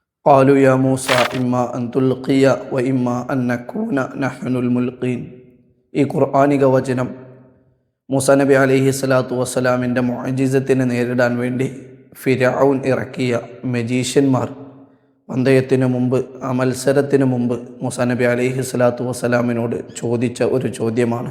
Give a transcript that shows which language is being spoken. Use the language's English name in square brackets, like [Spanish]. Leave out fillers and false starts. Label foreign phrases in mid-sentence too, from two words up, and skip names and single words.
[Arabic] قالوا يا موسى إما أن تلقي وإما أن نكون نحن الملقين. [Malayalam] ഈ ഖുർആനിക വചനം മൂസാ നബി [Arabic] عليه الصلاة والسلام [Malayalam] മുഅ്ജിസത്തിനെ നേരിടാൻ വേണ്ടി ഫിർഔൻ ഇറക്കിയ മജീഷ്യന്മാർ പന്തയത്തിനു മുമ്പ്, ആ മത്സരത്തിന് മുമ്പ് മൂസാ നബി [Arabic] عليه الصلاة والسلام [Malayalam] ചോദിച്ച ഒരു ചോദ്യമാണ്.